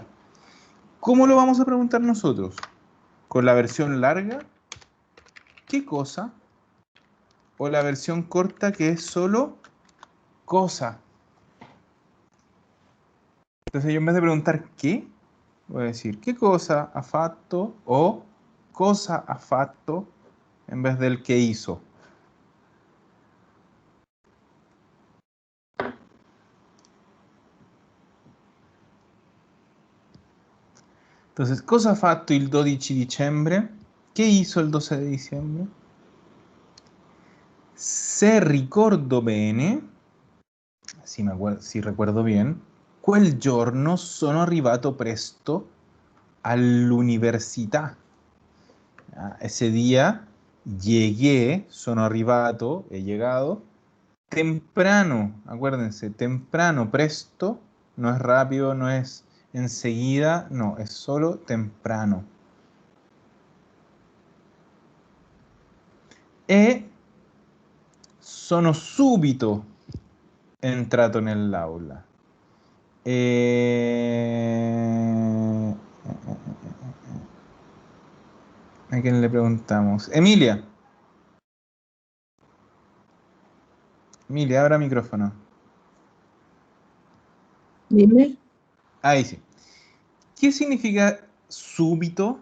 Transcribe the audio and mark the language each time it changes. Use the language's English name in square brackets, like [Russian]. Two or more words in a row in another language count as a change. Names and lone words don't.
[Spanish] ¿Cómo lo vamos a preguntar nosotros? ¿Con la versión larga? ¿Qué cosa? ¿O la versión corta que es solo cosa? Entonces yo en vez de preguntar ¿qué? Voy a decir ¿qué [Italian] cosa ha fatto? [Spanish] O [Italian] cosa ha fatto [Spanish] en vez del que hizo. Entonces, [Italian] cosa ha fatto il 12 dicembre? [Spanish] ¿Qué hizo el 12 de diciembre? [Italian] Se ricordo bene, [Spanish] si recuerdo bien, [Italian] quel giorno sono arrivato presto all'università. [Spanish] Ese día llegué, [Italian] sono arrivato, [Spanish] he llegado, temprano, acuérdense, temprano, presto, no es rápido, no es enseguida, no, es solo temprano. [Italian] E sono subito entrato nell'aula. E... [Spanish] ¿A quién le preguntamos? Emilia. Emilia, abra micrófono. Dime, Ahí sí. ¿Qué significa súbito?